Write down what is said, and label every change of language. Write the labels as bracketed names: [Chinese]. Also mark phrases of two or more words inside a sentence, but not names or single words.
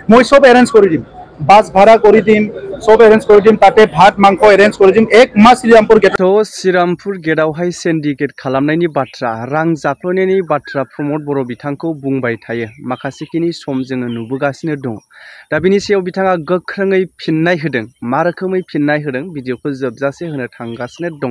[Assamese] মই সব এৰেঞ্জ কৰি দিম, বাছ ভাড়া কৰি দিম, সব এৰেঞ্জ কৰি দিম, তাতে ভাত মাংস এৰেঞ্জ কৰি দিম। এক মাহ শ্ৰীরামপুর গেট [Bodo] श्रीरामपुर गेटआवहाय सिन्डिकेट खालामनायनि बाथ्रा रां जाख्ल'नायनि बाथ्रा प्रमद बर' बिथांखौ बुंबाय थायो। माखासेखिनि सम जोङो नुबोगासिनो दं। दा बिनि सायाव बिथाङा गोख्रोङै फिननाय होदों। मा रोखोमै फिननाय होदों भिडिअखौ जोबजासे होनो थांगासिनो दं।